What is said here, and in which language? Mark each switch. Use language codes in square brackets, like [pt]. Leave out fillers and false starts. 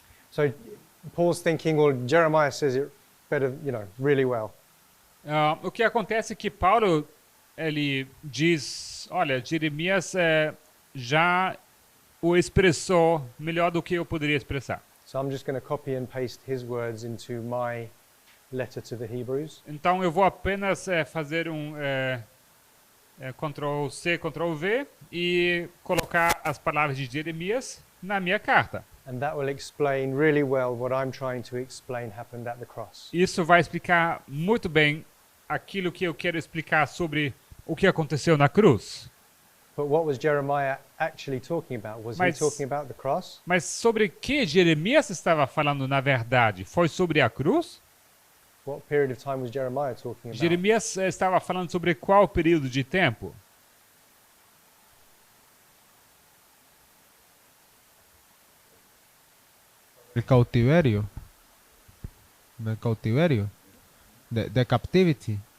[en] So Paul's thinking, well, Jeremiah says it better, really well. [pt] O que acontece é que Paulo ele diz, olha, Jeremias já o expressou melhor do que eu poderia expressar. [en] So I'm just going to copy and paste his words into my letter to the Hebrews. [pt] Então eu vou apenas fazer um Ctrl C, Ctrl V e colocar as palavras de Jeremias na minha carta. [en] And that will explain really well what I'm trying to explain happened at the cross. [pt] Isso vai explicar muito bem aquilo que eu quero explicar sobre o que aconteceu na cruz. [en] But what was Jeremiah actually talking about? Was he [pt] Mas- [en] talking about the cross? [pt] Mas sobre que Jeremias estava falando na verdade? Foi sobre a cruz? [en] What period of time was Jeremiah talking about? [pt] Jeremias estava falando sobre qual período de tempo? [es] El cautiverio. Del cautiverio. [en] De captivity.